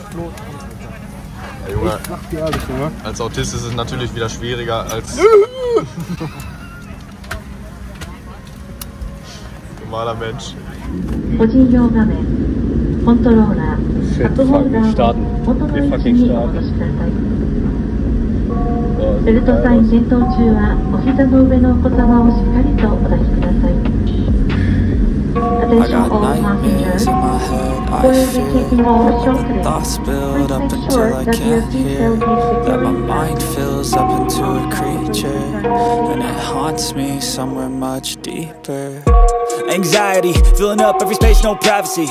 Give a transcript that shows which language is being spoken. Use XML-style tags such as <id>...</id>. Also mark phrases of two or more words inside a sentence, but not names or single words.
<de>Ja, Junge, ich sag dir ehrlich, Junge. als Autist ist es natürlich wieder schwieriger als normaler Mensch. Fucking starten. Wir fucking starten.</de> <ja>ベルトサイン点灯中はお膝の上のお子様をしっかりとお抱きください。</ja> <en>Attention all passengers. We will be taking off shortly. Thoughts build up Please until ensure I that your can't hear. seatbelt is That my securely mind fastened. fills up into a creature, and it haunts me somewhere much deeper. Anxiety filling up every space, no privacy.</en>